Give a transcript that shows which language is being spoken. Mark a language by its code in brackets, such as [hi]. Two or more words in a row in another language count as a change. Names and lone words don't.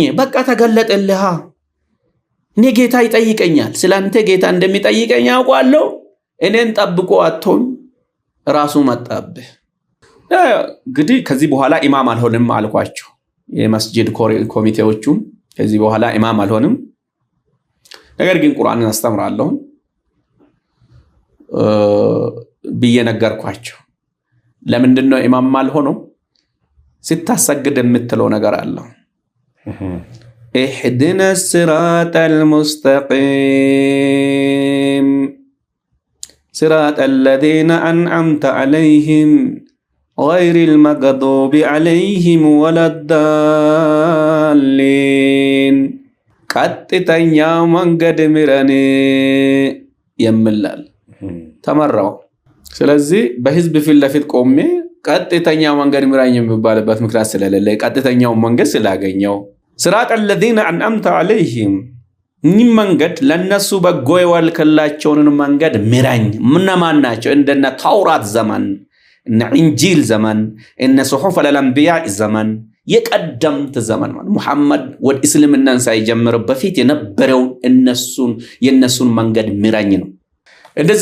[am] በቃ ተገለጠልህ። እኔ ጌታ ይጠይቀኛል፣ ስላንተ ጌታ እንደሚጠይቀኝ አውቃለሁ። እኔን ጠብቆ አጥቶኝ ራሱ መጣብህ። እንግዲህ ከዚህ በኋላ ኢማም አልሆንም አልኳቸው። የመስጂድ ኮሚቴዎቹ ከዚህ በኋላ ኢማም አልሆንም፣ ነገር ግን ቁርአንን አስተምራለሁ ብዬ ነገርኳቸው። ለምንድነው ኢማም አልሆነው? ስታሰግድ የምትለው ነገር አለ። [ar] اهدنا الصراط المستقيم صراط الذين أنعمت عليهم غير المغضوب عليهم ولا [am] الضالين ቀጥተኛው መንገድ ምረን የምላል ተመራው። ስለዚህ በህዝብ ፊት ለፊት ቆሜ ቀጥተኛው መንገድ ምራኝ የሚባልበት ምክንያት ስለሌለ ቀጥተኛው መንገድ ስላገኘው [ar] صراط الذين أنعمت عليهم [am] እኚህ መንገድ ለነሱ በጎ የዋልክላቸውን መንገድ ምራኝ። እነማን ናቸው? እንደነ ተውራት ዘመን፣ እነ ኢንጂል ዘመን፣ እነ [ar] صحف الأنبياء [am] ዘመን፣ የቀደምት ዘመን ማለት ሙሐመድ ወደ እስልምናን ሳይጀምር በፊት የነበረው የነሱን መንገድ ምራኝ ነው። እንደዛ